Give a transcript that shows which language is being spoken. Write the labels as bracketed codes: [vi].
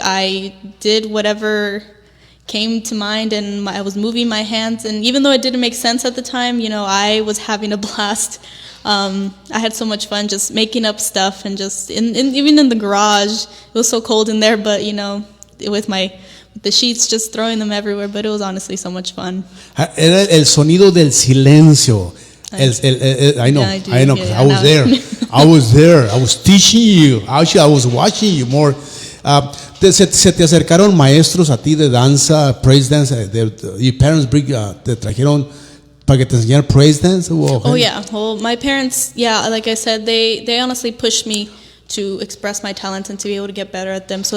[en] I did whatever came to mind, and I was moving my hands. And even though it didn't make sense at the time, I was having a blast. I had so much fun just making up stuff, and just even in the garage. It was so cold in there, but with the sheets, just throwing them everywhere. But it was honestly so much fun. [es] Era el sonido del silencio. [en] I know. Yeah, I was there. I was there. I was teaching you. Actually, I was watching you more. [es] Se te acercaron maestros a ti de danza, praise dance. [en] Your parents [es] te trajeron para que te enseñar praise dance? [en] Oh yeah. Well, my parents, like I said, they honestly pushed me to express my talents and to be able to get better at them.